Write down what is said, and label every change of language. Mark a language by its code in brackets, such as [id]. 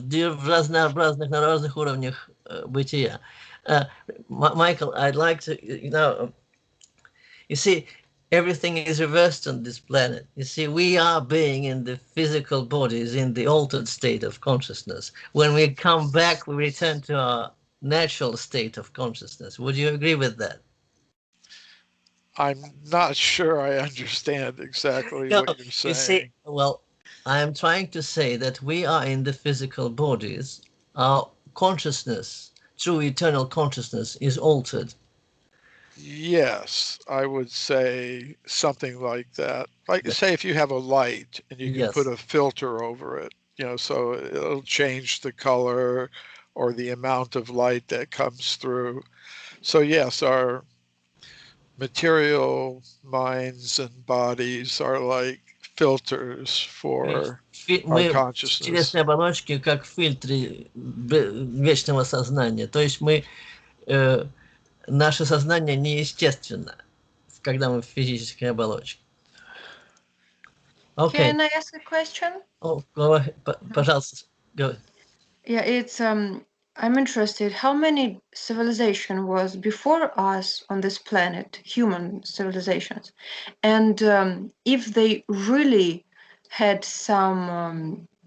[ru] В разнообразных, на разных уровнях бытия. [en] Michael, I'd like to, you see, everything is reversed on this planet. You see, we are being in the physical bodies in the altered state of consciousness. When we come back, we return to our natural state of consciousness. Would you agree with that? I'm not sure I understand exactly what you're saying. You see, well, I'm trying to say that we are in the physical bodies. Our consciousness, true eternal consciousness, is altered. Yes, I would say something like that. Like, say, if you have a light and you can put a filter over it, so it'll change the color or the amount of light that comes through. So yes, our material minds and bodies are like filters for our [ru] Мы [en] consciousness. [ru] телесные оболочки как фильтры вечного сознания. То есть наше сознание неестественно, когда мы в физической оболочке. [en] Okay. Can I ask a question? Oh, [ru] пожалуйста, [en] go. Yeah, it's I'm interested. How many civilization was before us on this planet, human civilizations, and if they really had some